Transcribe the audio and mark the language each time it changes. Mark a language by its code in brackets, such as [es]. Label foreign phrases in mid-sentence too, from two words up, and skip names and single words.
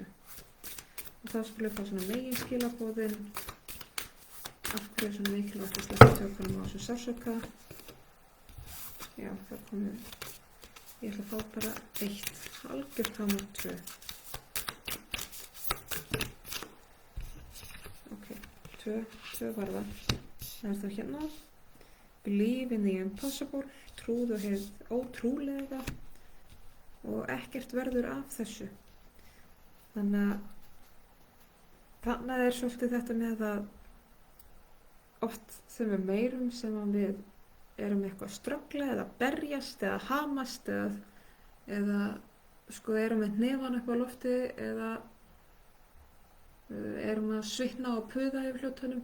[is] Og þá skulum við fá svona meginskilaboðin af hverju svona mikilvægt að sleppa tökunum á þessu sársauka. Já, það komum við. Ég ætla að fá bara 1, algjört hámark 2. Ok, 2 var það. Það er það hérna. [en] Believe in the impossible, [is] trúðu hið ótrúlega og ekkert verður af þessu. Þannig er svolítið þetta með að oft þeim við meirum sem að við erum eitthvað að ströggla eða berjast eða hamast eða sko erum með hnefana upp á lofti eða erum að svitna og puða yfir hlutunum.